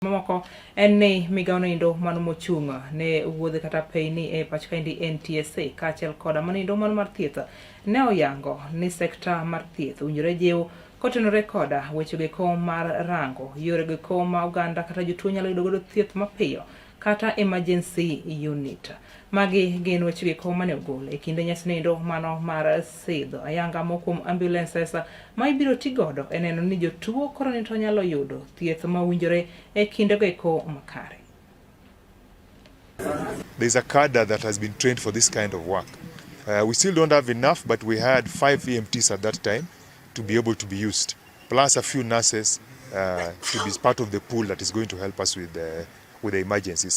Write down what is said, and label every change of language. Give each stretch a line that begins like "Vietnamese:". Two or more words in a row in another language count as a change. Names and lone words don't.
Luo (Kenya and Tanzania): Mamoko en ni Migao nindo mano mochunga ne wuodhe kata peini e pach kaendi Ntsa kaachiel koda manindo mano mar thieth ne oyango ni sekta mar thieth owinjore jiw kotenore koda wechego mar rango yorego ma oganda kata jotuo nyalo yudo godo thieth mapiyo kata emergency unit. Magi gin wechego mane ogol e kinde nyasi nindo mano mar sidho ayanga mokuom ambulances ma ibiro tigodo e neno ni jotuo koro ni to nyalo yudo thieth mawinjore e kindego makare.
English: There's a cadre that has been trained for this kind of work. We still don't have enough, but we had 5 EMTs at that time to be able to be used, plus a few nurses to be part of the pool that is going to help us with the emergencies.